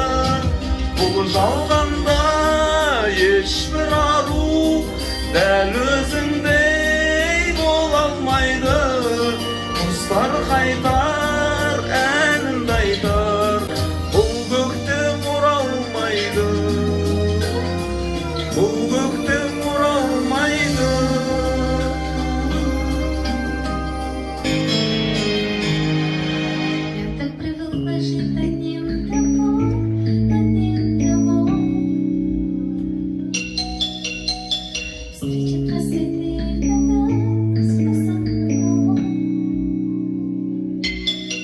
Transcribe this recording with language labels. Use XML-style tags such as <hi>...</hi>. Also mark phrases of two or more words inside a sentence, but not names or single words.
<kk>Бұл жалғанда ешбір ару дәл өзіңдей бола алмайды. Құстар қайтар, әнімді айтар, бұл көктем оралмайды. Бұл көктем оралмайды.</kk> <ru>Я так привыкла жить одним домом, одним домом. Встречать рассветы и года с высокого.</ru>